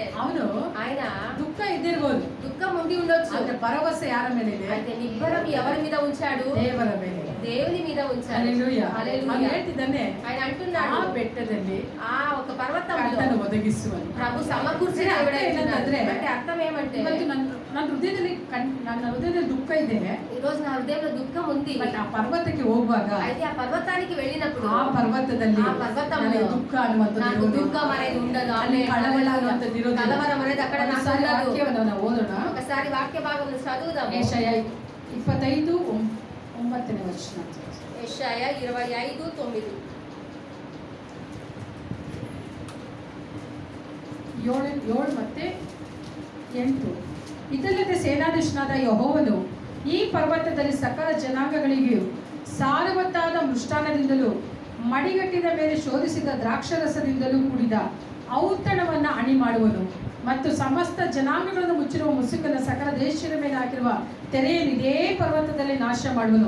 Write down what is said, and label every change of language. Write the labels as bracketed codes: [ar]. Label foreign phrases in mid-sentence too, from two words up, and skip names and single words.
[kn] ಅವನು [te] ఆయన [kn] ದುಃಖ ಇದ್ದಿರ್ಬೋದು, [te] దుఃఖం ఉండి ఉండొచ్చు. [kn] ಆದ್ರೆ ಭರವಸೆ ಯಾರ ಮೇಲೆ ಇದೆ? [te] అయితే నిబ్బరం ఎవరి మీద ఉంచాడు? [kn] ದೇವರ ಮೇಲೆ. [te] దేవుని మీద ఉంచాడు. [kn] ಹಲ್ಲೆಲೂಯಾ. [te] హల్లెలూయా. [kn] ಅವನು ಹೇಳ್ತಿದ್ದಾನೆ, [te] ఆయన [kn] ಆ [te] అంటున్నాడు [kn] ಬೆಟ್ಟದಲ್ಲಿ [te] ఆ ఒక పర్వతంలో [kn] ಕರ್ತನು ಒದಗಿಸುವನು. [te] ప్రభు సమకూర్చిన అంటే దేవుడే ఏంటంటే, అంటే అర్థం ఏమంటే [kn] ಇವತ್ತು ನನ್ನ ಹೃದಯದಲ್ಲಿ ನನ್ನ ಹೃದಯದಲ್ಲಿ ದುಃಖ ಇದೆ. [te] ఈ రోజు నా హృదయంలో దుఃఖం ఉంది. [kn] ಬಟ್ ಆ ಪರ್ವತಕ್ಕೆ ಹೋಗುವಾಗ [te] అయితే ఆ పర్వతానికి వెళ్ళినప్పుడు [kn] ಆ ಪರ್ವತದಲ್ಲಿ [te] ఆ పర్వతంలో [kn] ನನಗೆ ದುಃಖ ಅನ್ನುವಂಥದ್ದು [te] నాకు [kn] ಇರುವುದಿಲ್ಲ. [te] దుఃఖం అనేది ఉండదు. ಅಲ್ಲಿ ಕಳವಳ ಅನ್ನುವಂಥದ್ದು ಇರುವುದಿಲ್ಲ. కలవరం అనేది అక్కడ నాకు ఒకసారి ఉండదు. [kn] ವಾಕ್ಯವನ್ನು ನಾವು ಓದೋಣ. [te] ఒకసారి వాక్య భాగం చదువుదాము. [kn] ಯೆಶಾಯ 25:9 ವಚನ. [te] యెషయా 25:9. [kn] 7 ಮತ್ತೆ 8. ಇದಲ್ಲದೆ ಸೇನಾಧೀಶನಾದ ಯೆಹೋವನು ಈ ಪರ್ವತದಲ್ಲಿ ಸಕಲ ಜನಾಂಗಗಳಿಗೂ ಸಾರವತ್ತಾದ ಮೃಷ್ಟಾನ್ನದಿಂದಲೂ ಮಡಿಗಟ್ಟಿನ ಮೇಲೆ ಶೋಧಿಸಿದ ದ್ರಾಕ್ಷರಸದಿಂದಲೂ ಕೂಡಿದ ಔತಣವನ್ನು ಅಣಿ ಮಾಡುವನು ಮತ್ತು ಸಮಸ್ತ ಜನಾಂಗಗಳನ್ನು ಮುಚ್ಚಿರುವ ಮುಸುಕನ್ನು ಸಕಲ ದೇಶದ ಮೇಲೆ ಹಾಕಿರುವ ತೆರೆಯನ್ನು ಇದೇ ಪರ್ವತದಲ್ಲಿ ನಾಶ ಮಾಡುವನು.